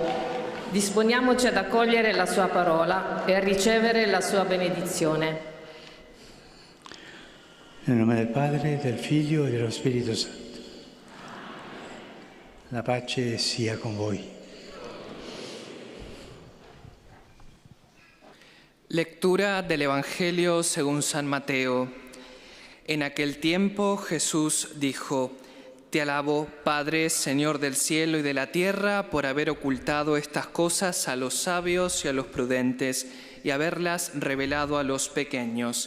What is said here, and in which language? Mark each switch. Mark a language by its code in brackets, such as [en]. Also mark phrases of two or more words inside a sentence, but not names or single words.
[it] Disponiamoci ad accogliere la sua parola e a ricevere la sua benedizione. Nel nome del Padre, del Figlio e dello Spirito Santo. La pace sia con voi. [es] Lectura del Evangelio según San Mateo. En aquel tiempo Jesús dijo: Te alabo, Padre, Señor del cielo y de la tierra, por haber ocultado estas cosas a los sabios y a los prudentes y haberlas revelado a los pequeños.